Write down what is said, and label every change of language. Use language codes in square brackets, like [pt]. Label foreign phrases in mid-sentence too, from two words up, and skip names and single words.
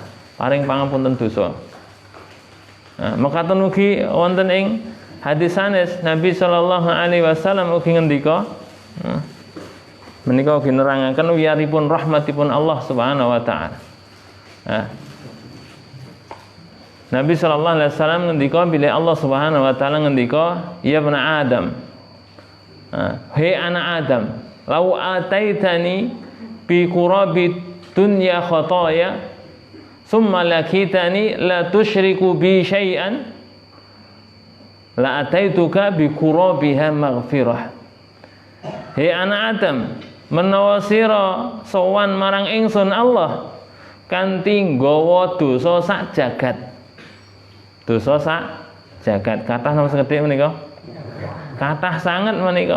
[jv] Paring pangapunten dosa. Mekaten ugi wonten ing hadis sanes Nabi [ar] صلى الله عليه وسلم [jv] ugi ngendika, menika ugi nerangaken wiyaripun rahmatipun Allah [ar] سبحانه وتعالى. Nabi صلى الله عليه وسلم [jv] ngendika bila [ar] الله سبحانه وتعالى ngendika, يا بني آدم, [jv] hei anak Adam, [ar] لو أتيتني بقراب الدنيا خطايا ثم لقيتني لا تشرك بي شيئا لأتيتك بقرابها مغفرة. [jv] Hei anak Adam, menawa sira sowan marang ingsun Allah kanthi nggawa dosa sak jagat. Dosa sak jagat kathah napa sekedhik menika? Kathah sanget menika.